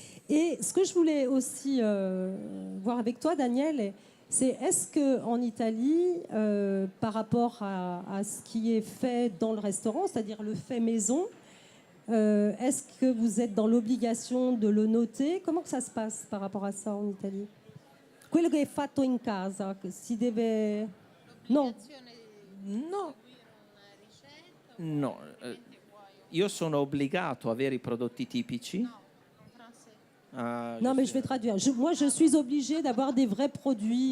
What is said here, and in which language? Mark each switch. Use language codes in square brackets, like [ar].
[fr] Et ce que je voulais aussi voir avec toi, Daniel, c'est est-ce que en Italie, par rapport à ce qui est fait dans le restaurant, c'est-à-dire le fait maison, est-ce que vous êtes dans l'obligation de le noter? Comment que ça se passe par rapport à ça en Italie? [it] Quello che è fatto in casa, che si deve... No. No. No. Io sono obbligato a avere i prodotti tipici. Ah, [fr] Non, mais je vais traduire. Moi, je suis obligée d'avoir des vrais produits.